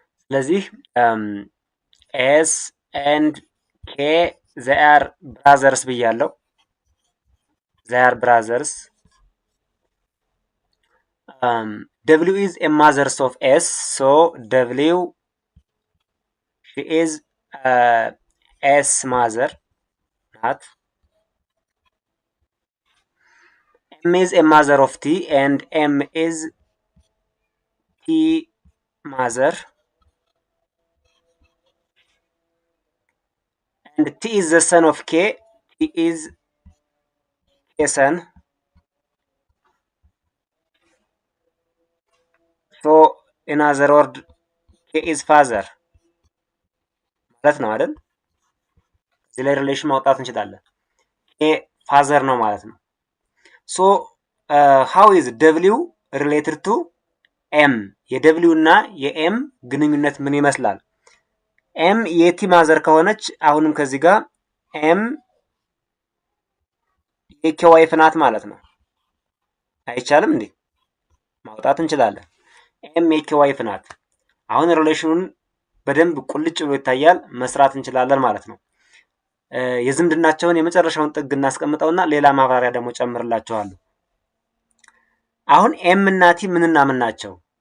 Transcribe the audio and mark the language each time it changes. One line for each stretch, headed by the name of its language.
Amharic: ስለዚህ
English: ኤስ ኤንድ ኬ they are brothers
Amharic: ብያለሁ።
English: they are brothers. W is a mother of S, so W she is S mother, not. M is a mother of T and M is T mother. And T is the son of K. T is K son. So in other word, K is father
Amharic: ማለት ነው አይደል? እዚህ ላይ ሪሌሽን ማውጣት እንችላለን። K father ነው ማለት ነው።
English: So how is W related to M?
Amharic: የW እና የኤም ግንኙነት ምን ይመስላል? ኤም የቲ ማዘር ከሆነች አሁንም ከዚህ ጋር ኤም የኬ ዋይፍ ናት ማለት ነው። አይቻልም እንዴ? ማውጣት እንችላለን። ኤም የኬ ዋይፍ ናት። አሁን ሪሌሽኑን በደንብ ቁልጭ ብሎ ይታያል፣ መስራት እንችላለን ማለት ነው። የዝምድናቸውን የመጨረሻውን ጥግ እናስቀምጠውና ሌላ ማብራሪያ ደግሞ ጨምርላችኋለሁ። አሁን ኤም እና ቲ ምንና ምን ናቸው?